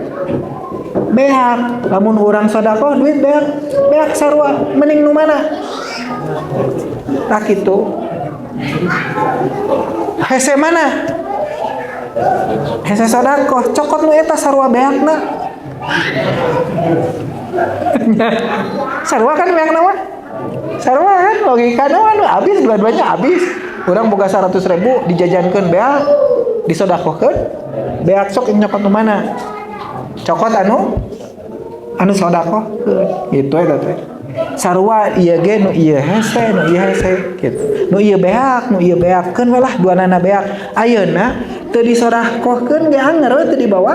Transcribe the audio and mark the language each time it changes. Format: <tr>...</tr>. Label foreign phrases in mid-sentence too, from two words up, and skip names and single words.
<su>lamun urang sedekah duit beak sarua mending nu mana tak kitu hese mana hese sedekah cokot nu eta sarua beakna sarua kan beakna mah sarua kan logikana anu habis dua-duanya habis urang boga 100.000 dijajankeun beak disodakohkeun beak sok nyokot nu mana cokot anu sodakohkeun gitu eta teh sarua ieu ge nu ieu hese gitu nu ieu beakkeun we lah duanana beak ayeuna teu disodakohkeun ge anger we teu dibawa</su>